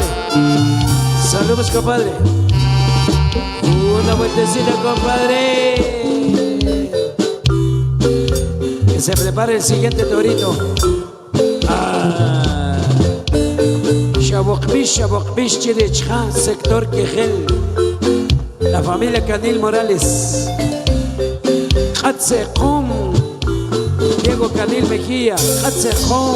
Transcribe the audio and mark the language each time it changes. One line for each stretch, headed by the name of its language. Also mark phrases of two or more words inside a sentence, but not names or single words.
Spanish: Saludos, compadre. Una vueltecita, compadre. Que se prepare el siguiente torito. Shabokbish, Chirichán, sector Quejel. La familia Canil Morales. Hatsekom. Diego Canil Mejía. Hatsekom.